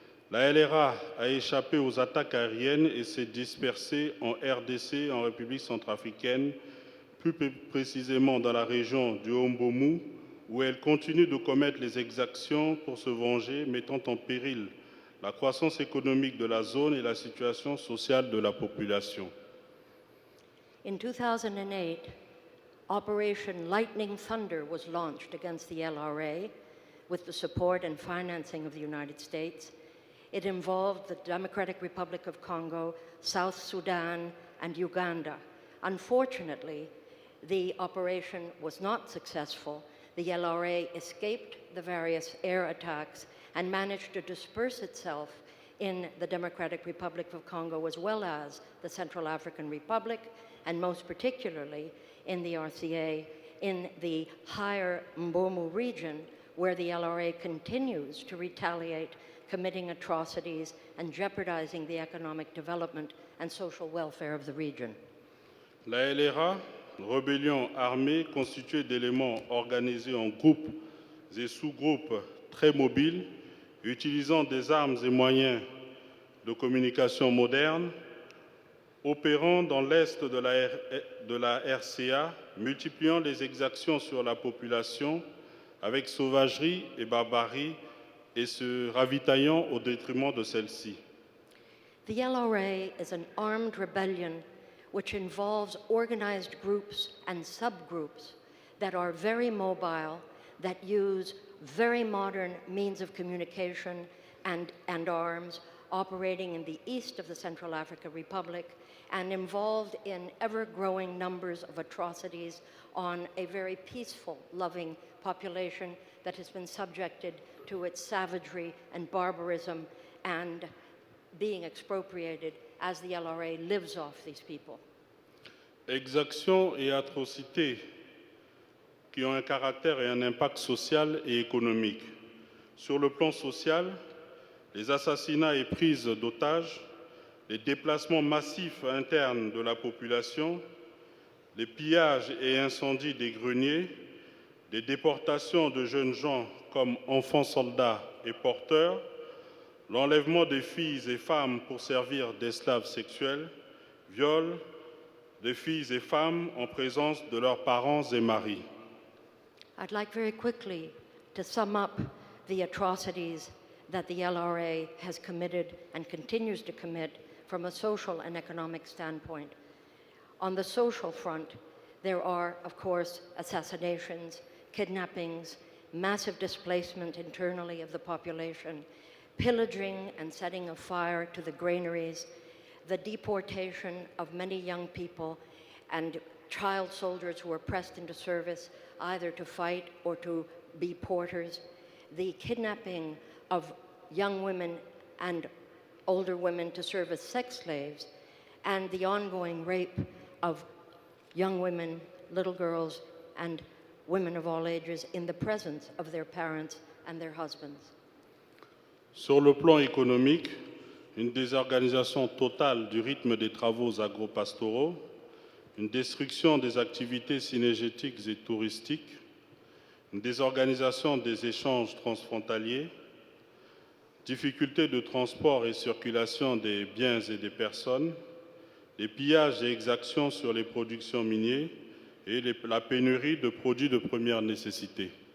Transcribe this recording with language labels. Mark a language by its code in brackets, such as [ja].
[fr] La LRA a échappé aux attaques aériennes et s'est dispersée en RDC, en République centrafricaine, plus précisément dans la région du Mbomu, où elle continue de commettre les exactions pour se venger, mettant en péril la croissance économique de la zone et la situation sociale de la population. [en] In 2008, Operation Lightning Thunder was launched against the LRA with the support and financing of the United States. It involved the Democratic Republic of Congo, South Sudan, and Uganda. Unfortunately, the operation was not successful. The LRA escaped the various air attacks and managed to disperse itself in the Democratic Republic of Congo as well as the Central African Republic, and most particularly in the RCA, in the higher Mbomu region, where the LRA continues to retaliate, committing atrocities and jeopardizing the economic development and social welfare of the region. [fr] La LRA, rébellion armée constituée d'éléments organisés en groupes et sous-groupes très mobiles, utilisant des armes et moyens de communication modernes, opérant dans l'est de la RCA, multipliant les exactions sur la population avec sauvagerie et barbarie et se ravitaillant au détriment de celle-ci. [en] The LRA is an armed rebellion which involves organized groups and subgroups that are very mobile, that use very modern means of communication and arms, operating in the east of the Central African Republic, and involved in ever-growing numbers of atrocities on a very peaceful, loving population that has been subjected to its savagery and barbarism and being expropriated as the LRA lives off these people. [fr] Exactions et atrocités qui ont un caractère et un impact social et économique. Sur le plan social, les assassinats et prises d'otages, les déplacements massifs internes de la population, les pillages et incendies des greniers, les déportations de jeunes gens comme enfants soldats et porteurs, l'enlèvement des filles et femmes pour servir d'esclaves sexuels, viols de filles et femmes en présence de leurs parents et maris. [en] I'd like very quickly to sum up the atrocities that the LRA has committed and continues to commit from a social and economic standpoint. On the social front, there are, of course, assassinations, kidnappings, massive displacement internally of the population, pillaging and setting of fire to the granaries, the deportation of many young people and child soldiers who were pressed into service either to fight or to be porters, the kidnapping of young women and older women to serve as sex slaves, and the ongoing rape of young women, little girls, and women of all ages in the presence of their parents and their husbands. [fr] Sur le plan économique, une désorganisation totale du rythme des travaux agropastoraux, une destruction des activités synergétiques et touristiques, une désorganisation des échanges transfrontaliers, difficultés de transport et circulation des biens et des personnes, les pillages et exactions sur les productions minières et la pénurie de produits de première nécessité.